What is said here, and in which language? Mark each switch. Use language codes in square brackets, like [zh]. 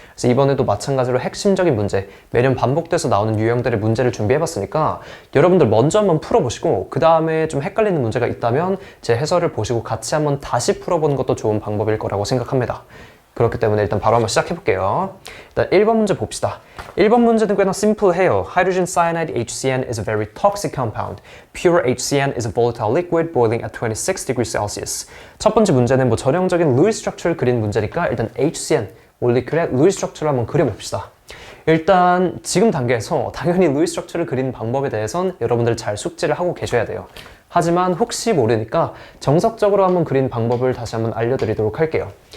[ko] 그래서 이번에도 마찬가지로 핵심적인 문제, 매년 반복돼서 나오는 유형들의 문제를 준비해봤으니까 여러분들 먼저 한번 풀어보시고 그 다음에 좀 헷갈리는 문제가 있다면 제 해설을 보시고 같이 한번 다시 풀어보는 것도 좋은 방법일 거라고 생각합니다. 그렇기 때문에 일단 바로 한번 시작해볼게요. 일단 1번 문제 봅시다. 1번 문제는 꽤나 심플해요. [en] Hydrogen cyanide HCN is a very toxic compound. Pure HCN is a volatile liquid boiling at 26 degrees Celsius. [ko] 첫 번째 문제는 뭐 전형적인 루이 스트럭처를 그리는 문제니까 일단 HCN, 몰리큘의 루이 스트럭처를 한번 그려봅시다. 일단 지금 단계에서 당연히 루이 스트럭처를 그리는 방법에 대해선 여러분들 잘 숙지를 하고 계셔야 돼요. 하지만 혹시 모르니까 정석적으로 한번 그리는 방법을 다시 한번 알려드리도록 할게요.